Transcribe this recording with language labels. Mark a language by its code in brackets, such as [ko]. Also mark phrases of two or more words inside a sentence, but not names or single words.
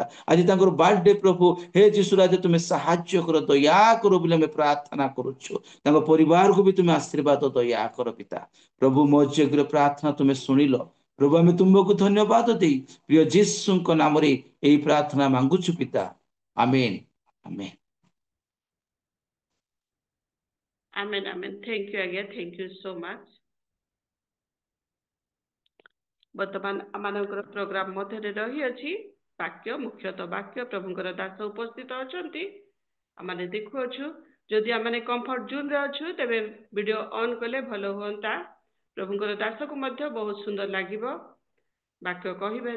[or] ଆଜି ତାଙ୍କର ବାର୍ଥଡେ ପ୍ରଭୁ, ହେ ଯୀଶୁ ରାଜା ତୁମେ ସାହାଯ୍ୟ କର, ଦୟା କର ବୋଲି ଆମେ ପ୍ରାର୍ଥନା କରୁଛୁ। ତାଙ୍କ ପରିବାରକୁ ବି ତୁମେ ଆଶୀର୍ବାଦ ଦୟା କର ପିତା। ପ୍ରଭୁ ମୋ ଯୋଗ୍ୟ ପ୍ରାର୍ଥନା ତୁମେ ଶୁଣିଲ ପ୍ରଭୁ, ଆମେ ତୁମକୁ ଧନ୍ୟବାଦ ଦେଇ ପ୍ରିୟ ଯୀଶୁଙ୍କ ନାମରେ ଏହି ପ୍ରାର୍ଥନା ମାଗୁଛୁ ପିତା, ଆମେନ୍ ଆମେନ୍। [en] Amen, amen. Thank you again. Thank you so much. [or] ବର୍ତ୍ତମାନ ଆମମାନଙ୍କର ପ୍ରୋଗ୍ରାମ ମଧ୍ୟରେ ରହିଅଛି ବାକ୍ୟ, ମୁଖ୍ୟତଃ ବାକ୍ୟ। ପ୍ରଭୁଙ୍କର ଦାସ ଉପସ୍ଥିତ ଅଛନ୍ତି, ଆମେ ଦେଖୁଅଛୁ। ଯଦି ଆମେ [en] comfort zoneରେ [or] ଅଛୁ ତେବେ [en] video on [or] କଲେ ଭଲ ହୁଅନ୍ତା। ପ୍ରଭୁଙ୍କର ଦାସକୁ ମଧ୍ୟ ବହୁତ ସୁନ୍ଦର ଲାଗିବ ବାକ୍ୟ କହିବାରେ।